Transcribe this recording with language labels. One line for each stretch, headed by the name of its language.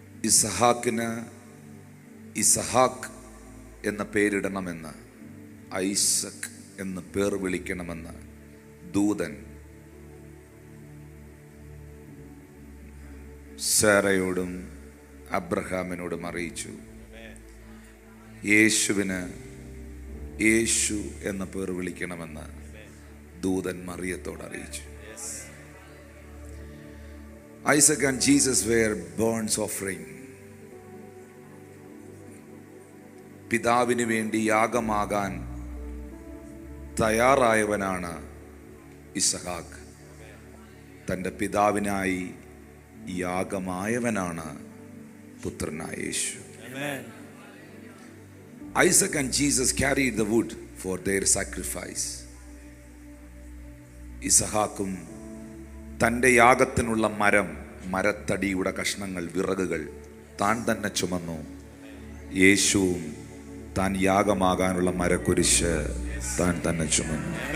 Malayalam: ഇസഹാക്കിന് ഇസഹാക്ക് എന്ന പേരിടണമെന്ന്, ഐസക് എന്ന് പേർ വിളിക്കണമെന്ന് ദൂതൻ സാറയോടും അബ്രഹാമിനോടും അറിയിച്ചു. യേശുവിന് യേശു എന്ന പേർ വിളിക്കണമെന്ന് ദൂതൻ മറിയത്തോട് അറിയിച്ചു.
English: Isaac and Jesus were burnt offering.
Malayalam: പിതാവിന് വേണ്ടി യാഗമാകാൻ തയ്യാറായവനാണ് ഇസഹാക്ക്. തൻ്റെ പിതാവിനായി യാഗമായവനാണ് പുത്രനായ യേശു.
English: Isaac and Jesus carried the wood for their sacrifice.
Malayalam: ഇസഹാക്കും തൻ്റെ യാഗത്തിനുള്ള മരത്തടിയുടെ കഷ്ണങ്ങൾ, വിറകുകൾ താൻ തന്നെ ചുമന്നു. യേശുവും താൻ യാഗമാകാനുള്ള മരക്കുരിശ് താൻ തന്നെ ചുമന്നു.